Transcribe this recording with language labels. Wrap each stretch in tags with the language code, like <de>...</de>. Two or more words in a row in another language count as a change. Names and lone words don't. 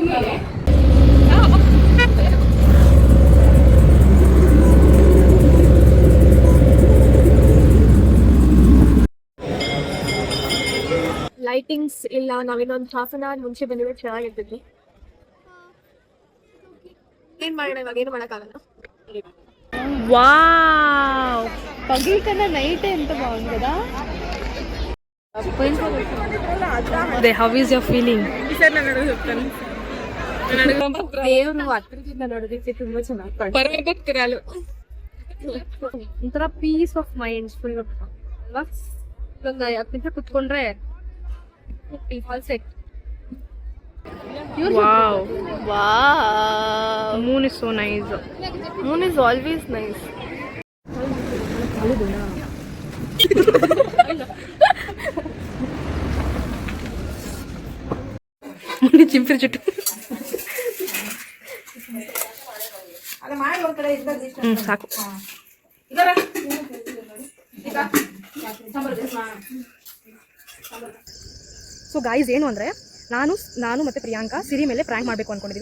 <kn>ಲೈಟಿಂಗ್ಸ್ ಇಲ್ಲ, ನಾವಿನ್ನೊಂದು</kn> <en>half an hour</en> <kn>ಮುಂಚೆ ಬಂದಿದ್ರೆ ಚೆನ್ನಾಗಿರ್ತಿದ್ವಿ. ಏನ್ ಮಾಡೋಣ ಇವಾಗ, ಏನು ಮಾಡೋಕ್ಕಾಗಲ್ಲ.</kn> <te>వావ్ పగలు కన్నా నైట్ ఎంత బాగుంది కదా.</te> <en>how is your feeling?</en> <kn>ದೇವ್ರು ಹತ್ರದಿಂದ ನೋಡೋದಕ್ಕೆ ತುಂಬಾ ಚೆನ್ನಾಗಿ</kn> <en>ಒಂಥರ peace of mind full ಅಲ್ವಾ.</en> <kn>ಒಂದು 10 ನಿಮಿಷ ಕುತ್ಕೊಂಡ್ರೆ</kn> <en>all set. Wow. moon is so nice. Moon is always nice.</en> <kn>ಚಿಂಪಿರಿ ಜುಟ್ಟು ಸಾಕು.</kn> <en>so guys,</en> <kn>ಏನು ಅಂದರೆ ನಾನು ಮತ್ತು ಪ್ರಿಯಾಂಕಾ ಸಿರಿ ಮೇಲೆ ಪ್ರ್ಯಾಂಕ್ ಮಾಡಬೇಕು ಅಂದ್ಕೊಂಡಿದ್ದೀವಿ.</kn>